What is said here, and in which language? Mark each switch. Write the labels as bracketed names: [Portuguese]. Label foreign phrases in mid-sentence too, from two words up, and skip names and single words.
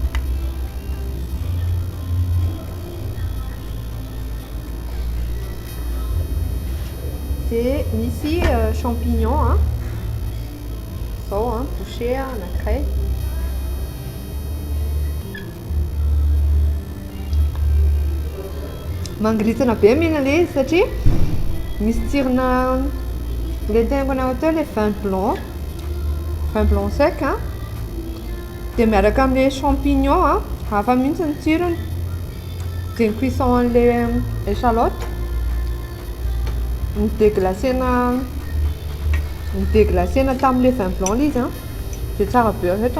[Malagasy] Dia misy champignon zao bouché anankiray. Mangiritana be mihina le izy satria misy tsirona le tegna anao teo le [French] vin blanc sec [Malagasy] dia miaraka amin'le champignon hafa mihitsy ny tsirony. Dia ny cuisson an'le échalote nidéglacena tamin'le [French] vin blanc [Malagasy] le izy dia tsara be rehetra.